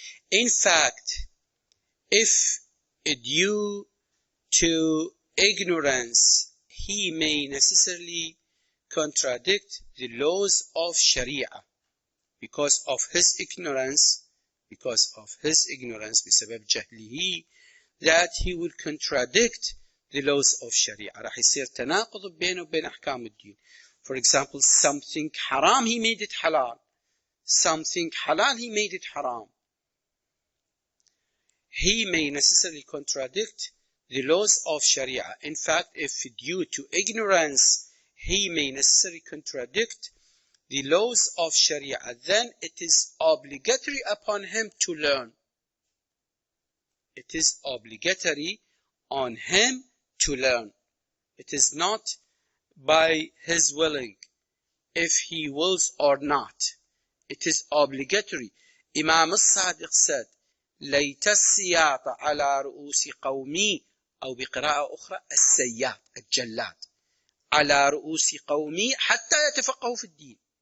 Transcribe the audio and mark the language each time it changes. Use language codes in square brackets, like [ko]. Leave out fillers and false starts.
[en] In fact, if due to ignorance, he may necessarily contradict the laws of Sharia because of his ignorance, [ar] بسبب جهله, [en] that he will contradict the laws of Sharia. [ar] راح يصير تناقض بينه وبين أحكام الدين. [en] For example, something haram, he made it halal. Something halal, he made it haram. He may necessarily contradict the laws of Sharia. In fact, if due to ignorance, he may necessarily contradict the laws of Sharia, then it is obligatory upon him to learn. It is obligatory on him to learn. It is not by his willing, if he wills or not. It is obligatory. Imam al-Sadiq said, [ar] ليت السياط على رؤوس قومي أو بقراءة أخرى السياط الجلاد على رؤوس قومي حتى يتفقهوا في الدين.